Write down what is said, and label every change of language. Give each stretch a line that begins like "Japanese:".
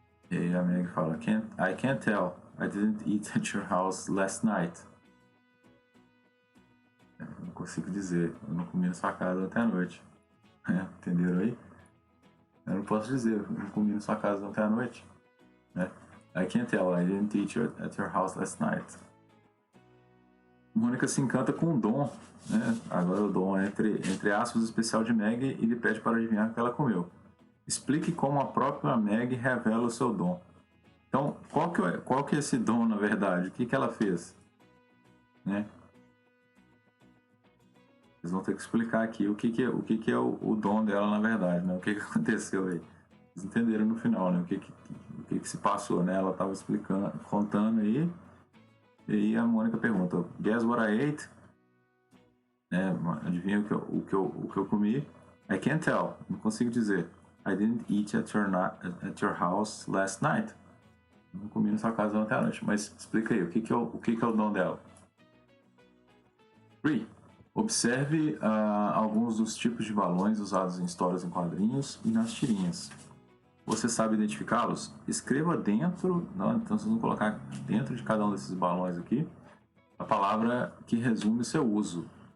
Portuguese: E aí a Meg fala,
English: I can't tell. I didn't eat at your house last night.
Portuguese: Eu não consigo dizer. Eu não comi na sua casa ontem à noite. Entenderam aí? Eu não posso dizer. Eu não comi na sua casa ontem à noite.
English: I can't tell. I didn't eat at your house last night.
Portuguese: Mônica se encanta com o dom, né? Agora o dom é entre aspas especial de Meg e lhe pede para adivinhar o que ela comeu. Explique como a própria Meg revela o seu dom. Então, qual que é esse dom, na verdade? O que ela fez? Né? Vocês vão ter que explicar aqui o que é o dom dela, na verdade, né? O que aconteceu aí. Vocês entenderam no final, né? O que se passou, né? Ela estava explicando, contando aí, e a Mônica pergunta,
English: guess what I ate?
Portuguese: Adivinha o que eu comi?
English: I can't tell,
Portuguese: não consigo dizer.
English: I didn't eat at your house last night.
Portuguese: Não comi na sua casa ontem à noite. Mas explica aí, o que é o dom dela? 3, Observe alguns dos tipos de balões usados em histórias em quadrinhos e nas tirinhas. Você sabe identificá-los? Escreva dentro, não, então vocês vão colocar dentro de cada um desses balões aqui a palavra que resume o seu uso.